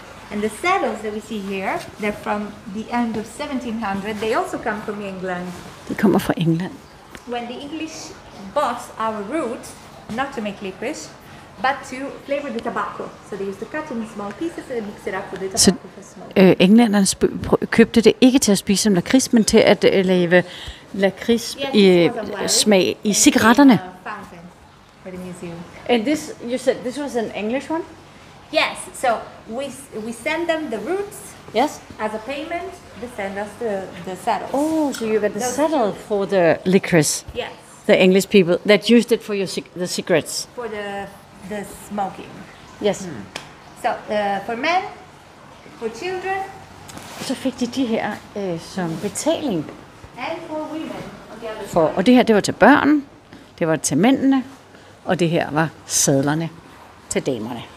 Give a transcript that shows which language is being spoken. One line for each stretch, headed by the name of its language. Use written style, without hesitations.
English: And the saddles that we see here, they're from the end of 1700. They also come from England.
Danish: De kommer fra England.
English: When the English bought our roots, not to make licorice, but to flavor the tobacco. So they used to cut in small pieces and mix it up with the tobacco for smoke.
Danish: Englænderne købte det ikke til at spise som lakrids, men til at lave lakrids smag i cigaretterne.
English: Fountain for the museum. And this, you said this was an English one? Yes, so we send them the roots. Yes. As a payment, they send us the saddles. Oh, so you got the saddle for the licorice. Yes. The English people that used it for the cigarettes. For the smoking. Yes. So for men, for children,
Danish: Så fik de her som betaling.
English: and for women on the other side.
Danish: Og det her, det var til børn, det var til mændene, og det her var sadlerne til damerne.